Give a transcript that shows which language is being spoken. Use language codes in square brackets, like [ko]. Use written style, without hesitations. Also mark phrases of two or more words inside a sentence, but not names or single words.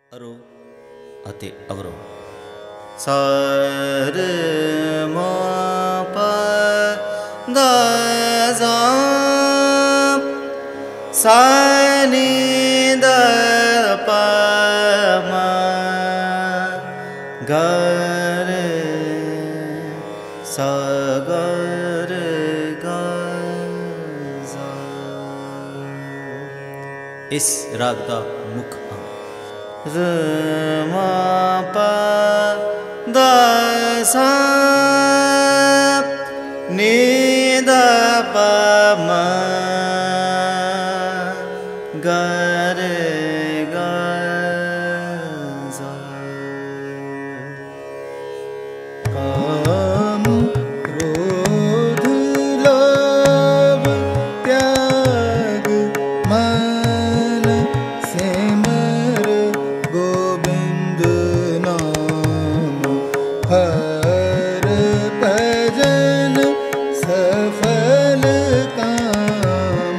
[hi] अरो अते अवरो सार मा पा दा जा सा नि दा पा मा गा रे सा गा रे गा जा। इस राग का मुख र मा पा दा सा नि दा पा मा गा रे गा जा। काम क्रोध लोभ त्याग मन सिमर गोविंद नाम हर भजन सफल काम।